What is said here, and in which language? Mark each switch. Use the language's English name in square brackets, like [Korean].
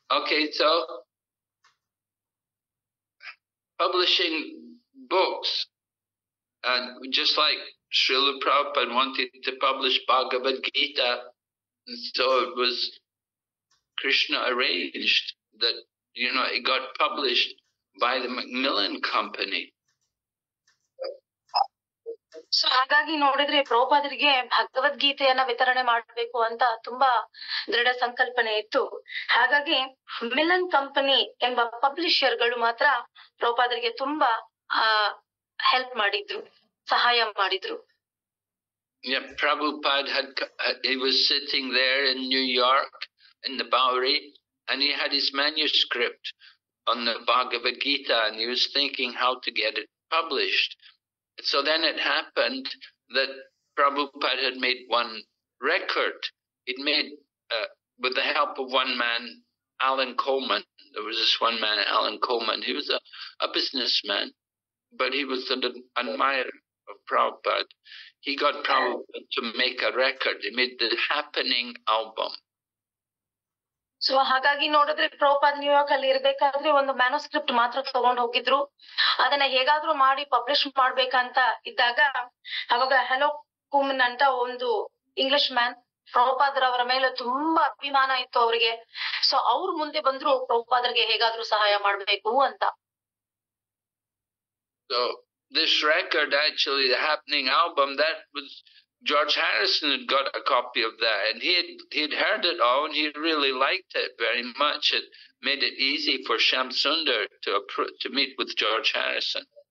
[English] Okay, so publishing books, and just like Srila Prabhupada wanted to publish Bhagavad Gita, so it was Krishna arranged that, it got published by the Macmillan Company. [Kannada] So ಹಾಗಾಗಿ ನೋಡಿದ್ರೆ ಪ್ರಭುಪಾದರಿಗೆ ಭಗವದ್ಗೀತೆಯನ್ನ ವಿತರಣೆ ಮಾಡಬೇಕು ಅಂತ ತುಂಬಾ ದೃಢ ಸಂಕಲ್ಪನೆ ಇತ್ತು. ಹಾಗಾಗಿ Milan company ಎಂಬ ಪಬ್ಲಿಷರ್ಗಳು ಮಾತ್ರ ಪ್ರಭುಪಾದರಿಗೆ ತುಂಬಾ ಹೆಲ್ಪ್ ಮಾಡಿದ್ರು, ಸಹಾಯ ಮಾಡಿದ್ರು. [English] Yeah, Prabhupada he was sitting there in New York in the Bowery, and he had his manuscript on the Bhagavad Gita, and he was thinking how to get it published. So then it happened that Prabhupada had made one record. He'd made, with the help of one man, Alan Coleman. There was this one man, Alan Coleman. He was a businessman, but he was an admirer of Prabhupada. He got Prabhupada to make a record. He made the Happening album. [Kannada] So ಹಾಗಾಗಿ ನೋಡಿದ್ರೆ Prabhupad New York ಅಲ್ಲಿ ಇರ್ಬೇಕಾದ್ರೆ ಒಂದು manuscript ಮಾತ್ರ ತಗೊಂಡು ಹೋಗಿದ್ರು. ಅದನ್ನ ಹೇಗಾದ್ರೂ ಮಾಡಿ ಪಬ್ಲಿಷ್ ಮಾಡ್ಬೇಕಂತ ಇದ್ದಾಗ ಅವಾಗ ಹಲೋ ಕುಮನ್ ಅಂತ ಒಂದು ಇಂಗ್ಲಿಷ್ ಮ್ಯಾನ್, ಪ್ರಭುಪಾದರವರ ಮೇಲೆ ತುಂಬಾ ಅಭಿಮಾನ ಇತ್ತು ಅವ್ರಿಗೆ. ಸೊ ಅವ್ರು ಮುಂದೆ ಬಂದ್ರು ಪ್ರಭುಪಾದರಿಗೆ ಹೇಗಾದ್ರೂ ಸಹಾಯ ಮಾಡ್ಬೇಕು ಅಂತ. [English] So this record, actually, the Happening album, that was George Harrison had got a copy of that, and he'd heard it all, and he really liked it very much. It made it easy for Shyam Sundar to meet with George Harrison.